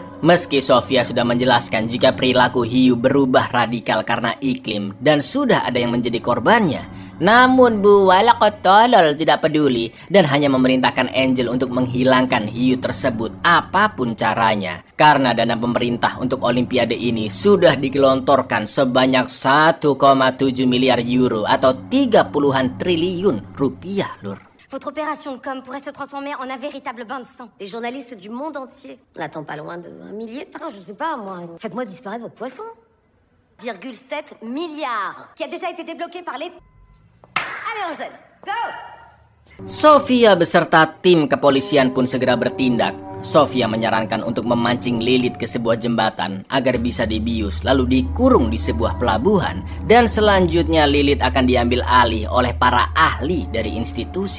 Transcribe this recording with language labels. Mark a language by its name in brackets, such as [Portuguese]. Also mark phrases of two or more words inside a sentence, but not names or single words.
[Indonesian] Meski Sofia sudah menjelaskan jika perilaku hiu berubah radikal karena iklim dan sudah ada yang menjadi korbannya, namun Bu Walcott tolol tidak peduli dan hanya memerintahkan Angel untuk menghilangkan hiu tersebut apapun caranya. Karena dana pemerintah untuk Olimpiade ini sudah digelontorkan sebanyak 1,7 miliar euro atau 30-an triliun rupiah, lur. [French] Votre opération de com pourrait se transformer en un véritable bain de sang. Des journalistes du monde entier. On attend pas loin de 1 millier. Pardon, je sais pas moi. Faites-moi disparaître votre poisson. 1,7 milliard. Qui a déjà été débloqué par les... Allez Angèle, go! [Indonesian] Sofia beserta tim kepolisian pun segera bertindak. Sofia menyarankan untuk memancing Lilith ke sebuah jembatan agar bisa dibius lalu dikurung di sebuah pelabuhan, dan selanjutnya Lilith akan diambil alih oleh para ahli dari institusi.